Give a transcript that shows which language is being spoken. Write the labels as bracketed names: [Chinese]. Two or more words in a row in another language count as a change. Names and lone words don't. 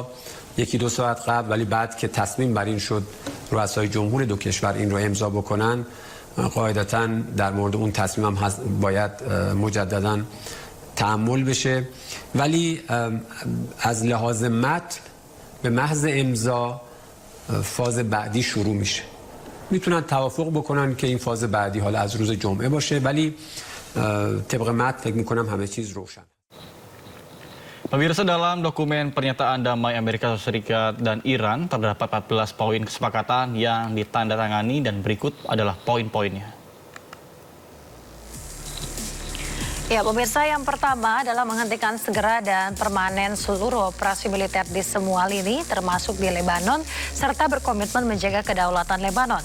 [Persian] یکی دو ساعت قبل ولی بعد که تصمیم بر این شد رؤسای جمهور دو کشور این رو امضا بکنن قاعدتاً در مورد اون تصمیم هم باید مجدداً تعامل بشه ولی از لحاظ متن به محض امضا فاز بعدی شروع میشه میتونن توافق بکنن که این فاز بعدی حالا از روز جمعه باشه ولی طبق متن فکر میکنم همه چیز روشن. [Indonesian] Pemirsa, dalam dokumen pernyataan damai Amerika Serikat dan Iran terdapat 14 poin kesepakatan yang ditandatangani dan berikut adalah poin-poinnya. Ya, pemirsa, yang pertama adalah menghentikan segera dan permanen seluruh operasi militer di semua lini, termasuk di Lebanon, serta berkomitmen menjaga kedaulatan Lebanon.